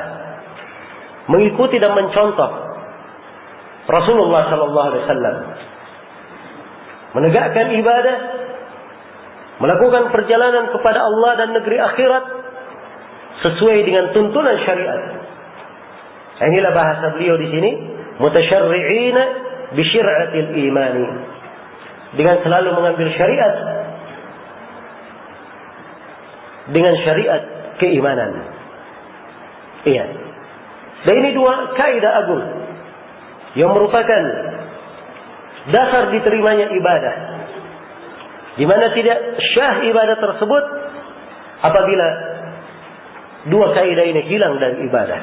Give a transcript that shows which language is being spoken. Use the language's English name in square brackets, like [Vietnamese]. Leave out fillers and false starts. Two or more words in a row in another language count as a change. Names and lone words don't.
[Indonesian] Mengikuti dan mencontoh Rasulullah [Arabic] صلى الله عليه وسلم. [Indonesian] Menegakkan ibadah, melakukan perjalanan kepada Allah dan negeri akhirat sesuai dengan tuntunan syariat. Inilah bahasa beliau di sini, [Arabic] متشرعين بشرعة الإيمان. [Indonesian] Dengan selalu mengambil syariat dengan syariat keimanan. Iya. Dan ini dua kaidah agung yang merupakan dasar diterimanya ibadah, di mana tidak syah ibadah tersebut apabila dua kaidah ini hilang dari ibadah.